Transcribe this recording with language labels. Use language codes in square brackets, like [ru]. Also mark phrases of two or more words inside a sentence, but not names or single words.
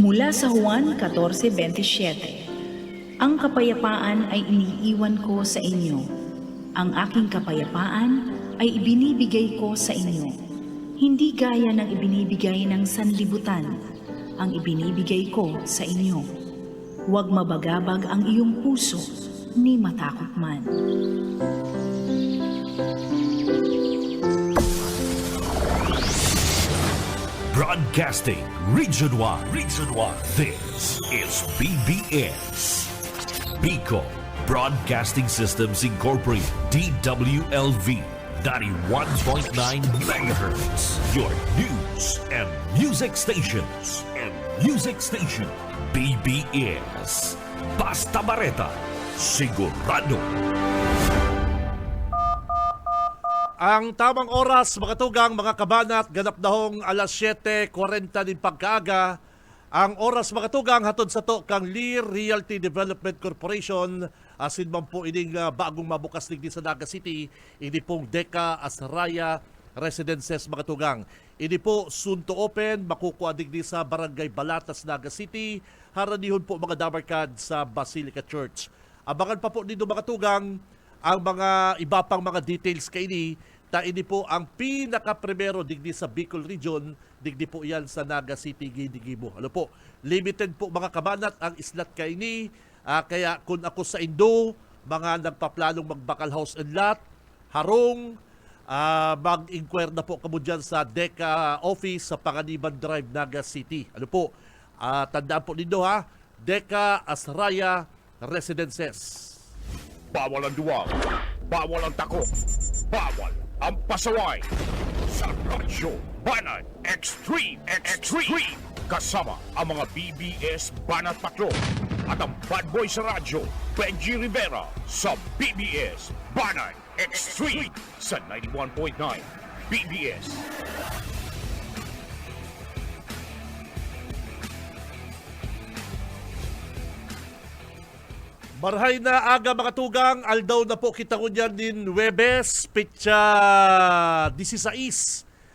[tl] Mula sa Juan 14:27, ang kapayapaan ay iniiwan ko sa inyo. Ang aking kapayapaan ay ibinibigay ko sa inyo. Hindi gaya ng ibinibigay ng sanlibutan, ang ibinibigay ko sa inyo. Huwag mabagabag ang iyong puso, ni matakot man. [en] Broadcasting Region 1. This is BBS. Bicol Broadcasting Systems Incorporated. DWLV 91.9 megahertz. Your news and music stations. [bik] BBS. Basta Bareta. Sigurado. Ang tamang oras, mga tugang, mga kabanat, ganap dahong alas 7:40 din pagkaaga. Ang oras, mga tugang, hatod sa to kang Lear Realty Development Corporation. Asin man po ining bagong mabukas digdi sa Naga City. Ini pong Deka Asraya Residences, mga tugang. Ini po [en] soon to open, [bik] makukuha digdi sa Barangay Balatas, Naga City. Haranihon po mga dabarkad sa Basilica Church. [tl] Abangan pa po dito, mga tugang, ang mga iba pang mga details kay ini. [bik] Ini po ang pinaka-primero digdi sa Bicol Region, digdi po yan sa Naga City, Gidigibo. Ano po, limited po mga kabanat ang islat kay ini. Kaya kung ako sa Indo, mga nagpaplanong magbakal [en] house and lot, [bik] harong, mag-inquire na po kamo dyan sa DECA office sa Panganiban Drive, Naga City. Ano po, tandaan po ninyo ha, DECA Asraya Residences. [tl] Bawal ang duwag, bawal ang takot, bawal ang pasaway. Sa Radyo Banat Extreme. Kasama ang mga BBS Banat Patrol at ang bad boy sa radyo, Benji Rivera sa BBS Banat Extreme sa 91.9 BBS. [bik] Marhay na aga mga tugang, aldaw na po kita ko dyan din Webes, pitsa 16.